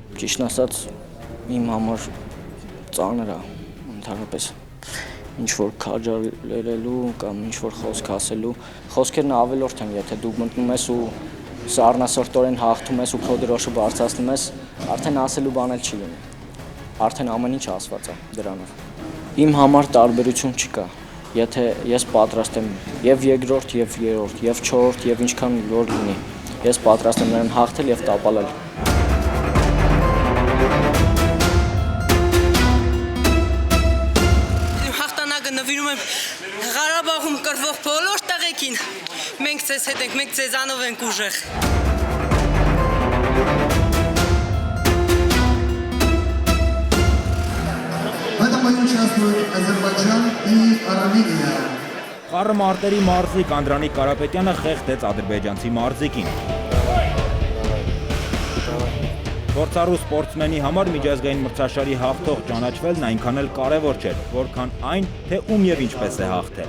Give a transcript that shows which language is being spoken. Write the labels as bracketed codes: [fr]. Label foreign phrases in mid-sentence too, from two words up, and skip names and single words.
[hy] Ճիշտ ասած իմ համար ծանր է ընդհանրապես ինչ որ քաջալերելու կամ ինչ որ խոսք ասելու, խոսքերն ավելորդ են, եթե դու մտնում ես ու սառնասրտորեն հաղթում ես ու քո դրոշը բարձրացնում ես, արդեն ասելու բան էլ չի լինի։ Արդեն ամեն ինչ ասված է դրանով։ Իմ համար տարբերություն չկա, եթե ես պատրաստ եմ եւ երկրորդ եւ երրորդ եւ չորրորդ եւ ինչքան որ լինի, ես պատրաստ եմ նրան հաղթել եւ տապալել։ Նվիրում եմ Ղարաբաղում կրվող բոլոր տղեկին։ Մենք ձեզ հետ ենք, մենք ձեզանով ենք ուժեղ։ [ru] В этом бою участвуют Азербайджан и Армения. [hy] Խառը մարտերի մարզիկ Անդրանիկ Կարապետյանը խեղդեց ադրբեջանցի մարզիկին։ Գործառու սպորտսմենի համար միջազգային մրցաշարի հաղթող ճանաչվելն այնքան էլ կարևոր չէր, որքան այն, թե ում եւ ինչպես է հաղթել։